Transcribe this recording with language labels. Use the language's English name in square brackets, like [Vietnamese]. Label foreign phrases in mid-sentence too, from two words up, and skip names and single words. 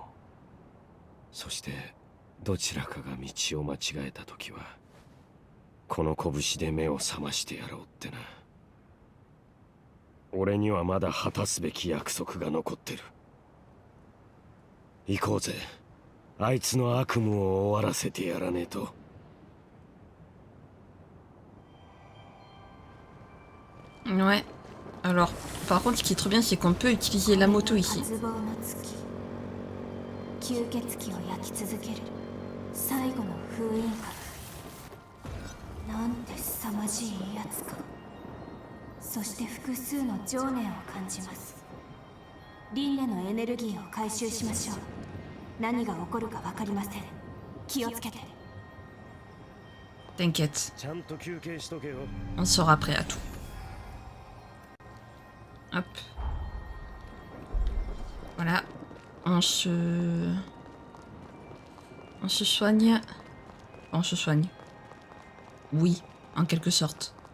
[Japanese] そしてどちらかが道を間違えた時はこの拳で目を覚ましてやろうってな。俺にはまだ果たすべき約束が残ってる。行こうぜ。あいつの悪夢を終わらせてやらねえと。 [French] Ouais. Alors, par contre, ce qui est trop bien, c'est qu'on peut utiliser la moto ici. [Japanese] 吸血鬼を焼き続ける最後の封印か。なんて凄まじいやつか。そして複数の情念を感じます。輪廻のエネルギーを回収しましょう。何が起こるか分かりません。気をつけて。 [French] T'inquiète. [Japanese] ちゃんと休憩しとけよ。 [French] On sera prêt à tout. Hop. Voilà. On se soigne. On se soigne. Oui, en quelque sorte.